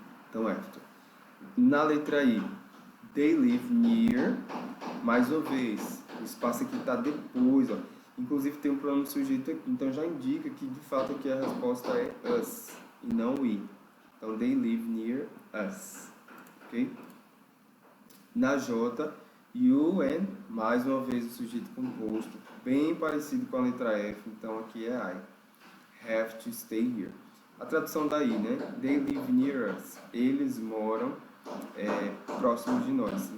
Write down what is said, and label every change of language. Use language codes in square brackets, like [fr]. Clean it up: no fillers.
[pt] Então after. Na letra I, [en] they live near, [pt] mais uma vez, o espaço aqui está depois, ó. Inclusive tem um pronome sujeito aqui, então já indica que de fato aqui a resposta é us e não we. Então [en] they live near us, ok? [pt] Na J, you and, mais uma vez o sujeito composto, bem parecido com a letra F, então aqui é I. [en] Have to stay here. [pt] A tradução daí, né? [en] They live near us. [pt] Eles moram próximos de nós.